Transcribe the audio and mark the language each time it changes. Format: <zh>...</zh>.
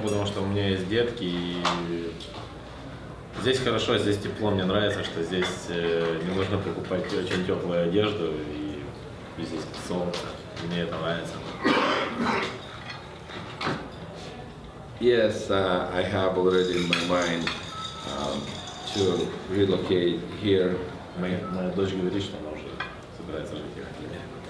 <ru>Потому что у меня есть детки, и здесь хорошо, здесь тепло. Мне нравится, что здесь не нужно покупать очень теплую одежду, и здесь солнце. Мне это нравится.</ru> <en>Yes, I have already in my mind to relocate here.</en> <ru>Моя дочь говорит, что она уже собирается жить в Америке.</ru>